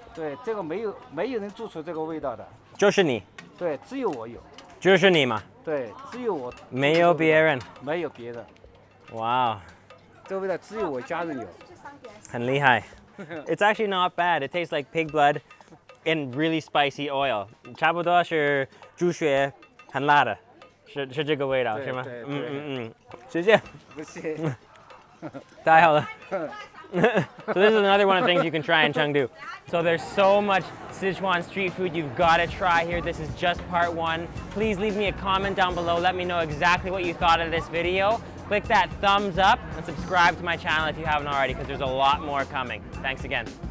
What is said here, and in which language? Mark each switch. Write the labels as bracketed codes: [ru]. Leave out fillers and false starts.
[zh] 对，这个没有人做出这个味道的。就是你。对，只有我有。就是你嘛。对，只有我。没有别人。没有别人。哇，这个味道只有我家人有。很厉害。 [en] It's actually not bad. It tastes like pig blood in really spicy oil. [zh] 差不多是猪血，很辣的，是这个味道是吗？谢谢。不谢。太好了。 [en] So this is another one of the things you can try in Chengdu. So there's so much Sichuan street food you've got to try here. This is just part 1. Please leave me a comment down below. Let me know exactly what you thought of this video. Click that thumbs up and subscribe to my channel if you haven't already, because there's a lot more coming. Thanks again.